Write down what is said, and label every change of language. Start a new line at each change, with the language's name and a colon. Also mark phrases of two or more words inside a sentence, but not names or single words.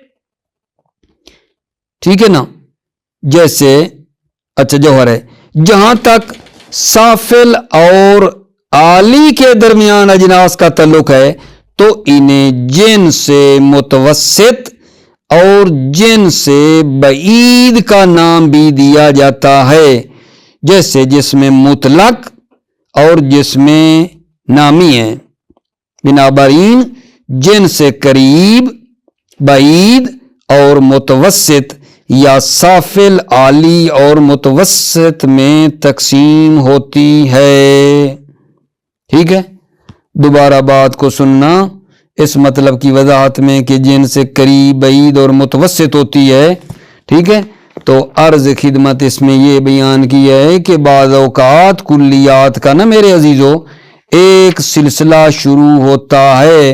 Urdu: ٹھیک ہے نا، جیسے اچھا جوہر ہے، جہاں تک سافل اور عالی کے درمیان اجناس کا تعلق ہے تو انہیں جنس متوسط اور جنس بعید کا نام بھی دیا جاتا ہے. جیسے جسم مطلق اور جسم نامی ہے. بنابراین جنس قریب، بعید اور متوسط یا سافل عالی اور متوسط میں تقسیم ہوتی ہے. ٹھیک ہے، دوبارہ بات کو سننا اس مطلب کی وضاحت میں کہ جنس قریب، بعید اور متوسط ہوتی ہے. ٹھیک ہے، تو عرض خدمت اس میں یہ بیان کیا ہے کہ بعض اوقات کلیات کا نا میرے عزیزو ایک سلسلہ شروع ہوتا ہے.